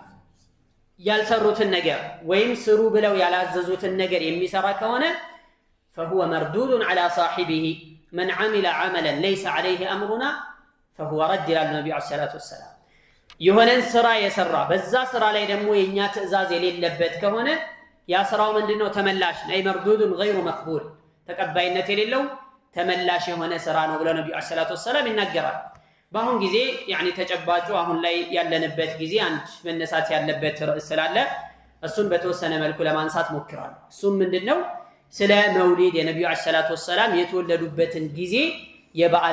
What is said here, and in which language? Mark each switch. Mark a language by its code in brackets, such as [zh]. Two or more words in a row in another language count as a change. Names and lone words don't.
[am] ያልሰሩትን ነገር ወይም ስሩ ብለው ያላዘዙትን ነገር የሚሰራ ከሆነ [ar] فهو مردود على صاحبه من عمل عملا ليس عليه امرنا فهو رد الى النبي عليه الصلاه والسلام [am] የሆነን ስራ የሰራ በዛ ስራ ላይ ደግሞ የኛ ትእዛዝ የሌለበት ከሆነ ያ ስራው ምንድነው ተመላሽ ነው መርዱዱን [ar] غير مقبول [am] ተቀባይነት የሌለው ተመላሽ የሆነ ስራ ነው ብለው ነብዩ [ar] عليه الصلاة والسلام [am] ይናገራል በአሁን ጊዜ يعني ተጨባጩ አሁን ላይ ያለንበት ጊዜ አንድ መነሳት ያለበት ርዕስ ስላለ እሱን በተወሰነ መልኩ ለማንሳት ሞክራለሁ እሱም ምንድነው ስለ መውሊድ የነብዩ [ar] عليه الصلاة والسلام [am] የተወለዱበትን ጊዜ የበዓል